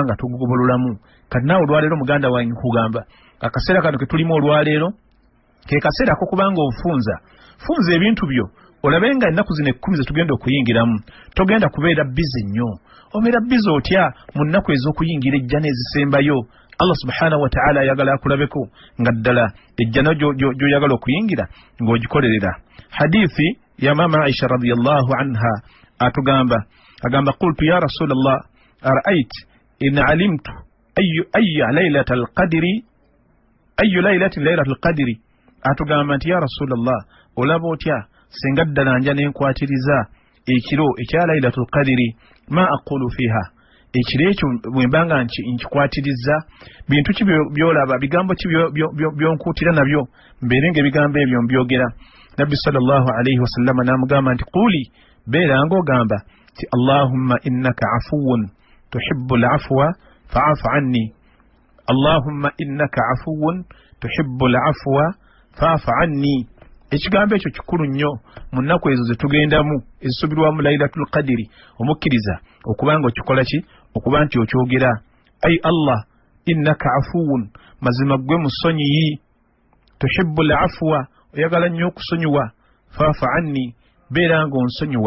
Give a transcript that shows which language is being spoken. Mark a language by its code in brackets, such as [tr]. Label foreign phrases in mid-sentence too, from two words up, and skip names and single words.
[lg] nga tugugobololamu kati naawe olwaleero muganda wange kugamba akaseera kano ke tulimu olwaleero ke kaseera ak'okubanga funza ebintu byo olabe nga ennaku zino 10 zetugenda okuyingiramu togenda kubeera bize nnyo obeera bize otya mu nnaku ez'okuyingira ejjana ezisembayo [ar] الله سبحانه وتعالى [lg] ayagala akulabeko nga ddala ejjana gy'oyagala okuyingira ng'ogikolerera. Hadithi ya mama Aisha [ar] رضي الله عنها [lg] agamba [ar] قلت يا رسول الله أرأيت إن علمت أي ليلة القدر [lg] atugamba nti [ar] يا رسول الله [lg] olaba otya singa ddala nja nenkwatiriza ekiro ekya [ar] ليلة القدر ما أقول فيها [lg] ekiro ekyo bwe mbanga nkikwatiriza bintu ki byolaba bigambo ki byonkuutira nabyo mbeere ng'ebigambo ebyo mbyogera. Nabbi [ar] صلى الله عليه وسلم [lg] n'amugamba nti quli beera ng'ogamba ti [ar] اللهم إنك عفو تحب العفو فاعف عني اللهم إنك عفو تحب العفو فاعف عني. [lg] Ekigambo ekyo kikulu nnyo mu nnaku ezo zetugendamu ezisubirwamu [ar] ليلة القدر [lg] omukkiriza okuba nga okikola ki okuba nti okyogera ayi [ar] الله إنك عفو [lg] mazima gwe musonyiyi [ar] تحب العفو [lg] oyagala nnyo okusonyiwa [ar] فاعف عني [lg] beera nga onsonyiwa.